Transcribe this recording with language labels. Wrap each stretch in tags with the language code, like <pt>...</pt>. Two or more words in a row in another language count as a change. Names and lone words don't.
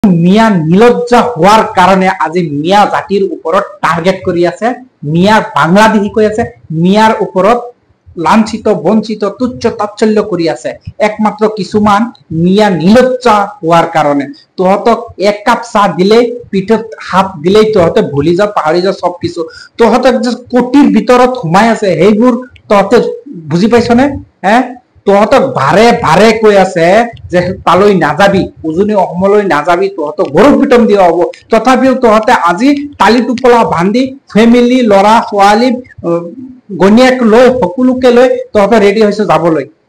<as>মিয়া নিলজ্জা হওয়ার কারণে আজি মিয়া জাতির উপরত টার্গেট করি আছে, মিয়ার বাংলাদেশী কৈ আছে, মিয়ার উপরত লাঞ্ছিত বঞ্চিত তুচ্ছ তাচ্ছল্য করি আছে একমাত্র কিছুমান মিয়া নিলজ্জা হওয়ার কারণে। তহতক এক কাপ চাহ দিলে পিঠত হাত দিলেই তহতে ভুলি যা পাহৰি যা সব কিছু। তহতক যে কোটির ভিতৰত সোমাই আছে সেইবোৰ তহতে বুজি পাইছনে? তহতক বাৰে বাৰে কৈ আছে যে তালৈ নাযাবি, উজনি অসমলৈ নাযাবি, তহতক গৰুক পিটন দিয়া হব। তথাপিও তহতে আজি তালি টোপলা বান্ধি ফেমিলি লৰা ছোৱালী গণিয়াক লৈ সকলোকে লৈ তহতে ৰেডি হৈছে যাবলৈ।</as>